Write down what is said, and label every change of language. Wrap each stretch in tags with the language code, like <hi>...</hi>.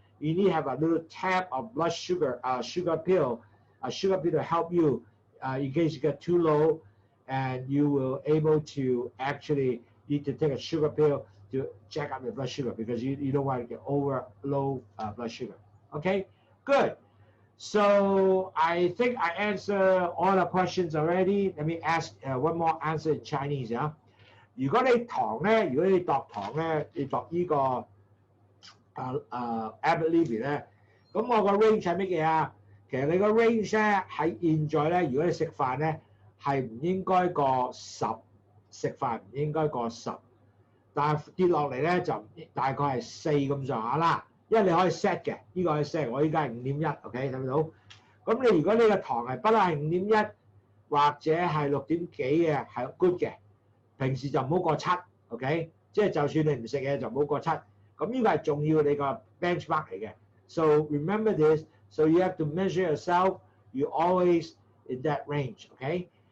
<en>You need to have a little tab of blood sugar, sugar pill to help you in case you get too low, and you will able to actually need to take a sugar pill to check up your blood sugar, because you don't want to get over low blood sugar. Okay, good. So I think I answered all the questions already. Let me ask one more answer in Chinese 啊。</en> <zh>如果你糖咧，如果你度糖咧，你度呢個Abbott Libby 咧，咁我個 range 係乜嘢啊？其實你個 range 咧喺現在咧，如果你食飯咧係唔應該過10，食飯唔應該過10，但係跌落嚟咧就大概係4咁上下啦。因為你可以 set 嘅，呢個可以 set， 我依家係5.1 ，OK 睇唔到？咁你如果你個糖係不嬲係5.1或者係6點幾嘅係 good 嘅，平時就唔好過7 ，OK？即係就算你唔食嘢就唔好過7。咁呢個係重要你個 benchmark 嚟嘅。</zh> <en>So remember this. So you have to measure yourself. You always in that range, okay?</en>